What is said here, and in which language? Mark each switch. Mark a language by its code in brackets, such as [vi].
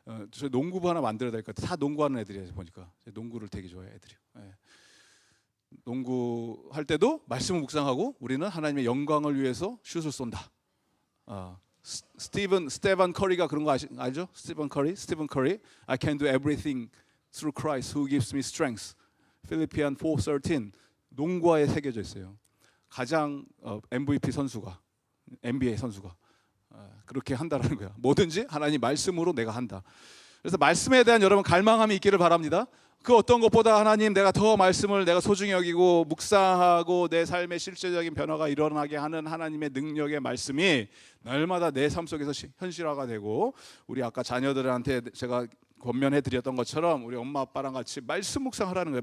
[ko] 저 농구부 하나 만들어야 될 것 같아요. 다 농구하는 애들이에요. 보니까 농구를 되게 좋아해 애들이. 네. 농구 할 때도 말씀을 묵상하고 우리는 하나님의 영광을 위해서 슛을 쏜다. 스테반 커리가 그런 거 알죠? 스티븐 커리. [en] I can do everything through Christ who gives me strength. [ko] 필리피안 4:13 농구화에 새겨져 있어요. 가장 MVP 선수가 NBA 선수가 그렇게 한다라는 거야. 뭐든지 하나님 말씀으로 내가 한다. 그래서 말씀에 대한 여러분 갈망함이 있기를 바랍니다. 그 어떤 것보다 하나님 내가 더 말씀을 내가 소중히 여기고 묵상하고 내 삶의 실제적인 변화가 일어나게 하는 하나님의 능력의 말씀이 날마다 내 삶 속에서 현실화가 되고 우리 아까 자녀들한테 제가 권면해 드렸던 것처럼 우리 엄마 아빠랑 같이 말씀 묵상하라는 거예요.